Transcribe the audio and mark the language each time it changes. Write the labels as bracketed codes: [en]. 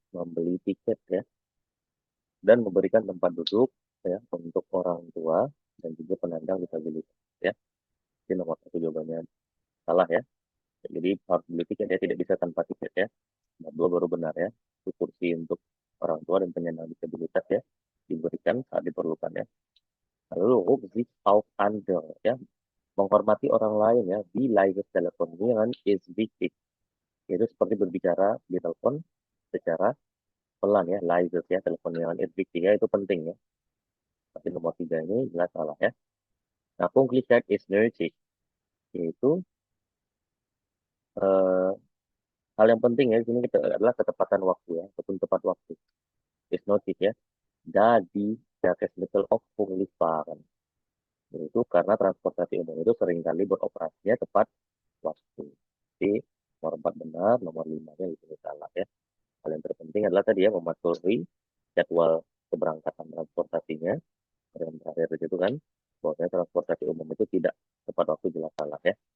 [id] membeli tiket ya, dan memberikan tempat duduk ya untuk orang tua dan juga penyandang disabilitas ya. Ini nomor 1 jawabannya salah ya. Jadi harus beli tiket ya, tidak bisa tanpa tiket ya. Nomor 2 baru benar ya. Itu kursi untuk orang tua dan penyandang disabilitas ya, diberikan saat diperlukan ya. Lalu [de] sich auf andere [id] ya, menghormati orang lain ya. [de] Wie leise telefonieren is wichtig. [id] Itu seperti berbicara di telepon secara pelan ya, leise ya, telefonieren is wichtig ya, itu penting ya. Tapi nomor 3 ini jelas salah ya. Nah, [de] Pünktlichkeit is nötig, [id] yaitu hal yang penting ya di sini adalah ketepatan waktu ya, ataupun tepat waktu. [de] Is nötig ya. Da die Verkehrsmittel auch pünktlich fahren. [id] Itu karena transportasi umum itu seringkali beroperasinya tepat waktu. Jadi nomor 4 benar, nomor 5-nya itu salah ya. Hal yang terpenting adalah tadi ya, mematuhi jadwal keberangkatan transportasinya. Yang terakhir itu kan, bahwasanya transportasi umum itu tidak tepat waktu, jelas salah ya.